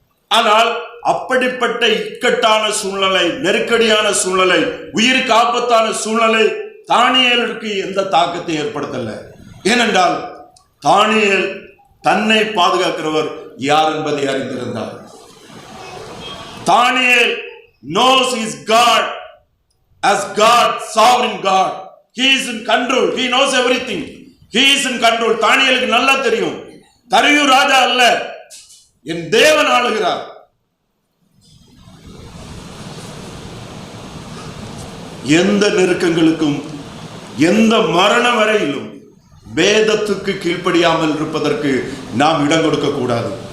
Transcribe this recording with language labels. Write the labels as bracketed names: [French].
[Tamil] ஆனால் அப்படிப்பட்ட இக்கட்டான சூழ்நிலை, நெருக்கடியான சூழ்நிலை, உயிருக்கு ஆபத்தான சூழ்நிலை தானியேலுக்கு எந்த தாக்கத்தை ஏற்படுத்தல. ஏனென்றால் தானியேல் தன்னை பாதுகாக்கிறவர் யார் என்பதை அறிந்திருந்தார். [English] Daniel knows his God as God, sovereign God. He is in control. He knows everything. He is in control. [Tamil] தானியேலுக்கு நல்லா தெரியும், தரியு ராஜா அல்ல, என் தேவன் ஆளுகிறார். எந்த நெருக்கங்களுக்கும் எந்த மரண வரையிலும் வேதத்துக்கு கீழ்ப்படியாமல் இருப்பதற்கு நாம் இடம் கொடுக்க கூடாது.